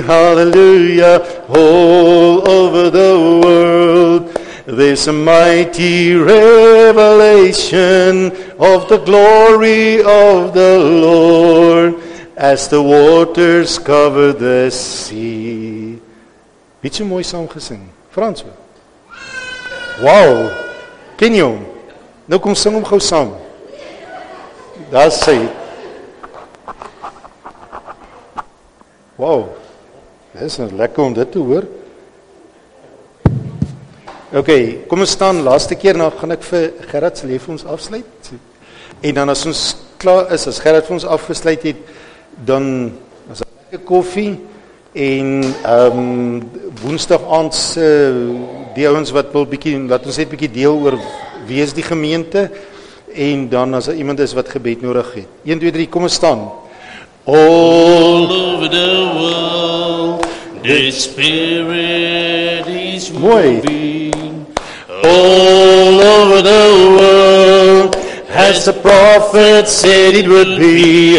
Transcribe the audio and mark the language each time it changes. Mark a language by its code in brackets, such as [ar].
[en] Hallelujah. All over the world there's a mighty revelation of the glory of the Lord as the waters cover the sea. [af] Bietjie mooi saam gesing. Frans. Wow. Ken jy hom? Nou kom sing hom gou saam. Daar sê. Wow. Dis nou lekker om dit te hoor. Okay, kom ons staan, laaste keer nou gaan ek vir Gerard se lewe ons afsluit. En dan as ons klaar is, as Gerard vir ons afgesluit het, dan as 'n lekker koffie en Woensdag aand die ouens wat wil bietjie laat ons net bietjie deel oor wie is die gemeente En dan as daar iemand is wat gebed nodig het. 1 2 3, kom ons staan. [en] All over the world, the Spirit is [af] Mooi. [en] moving. All over the world, as the prophet said it would be.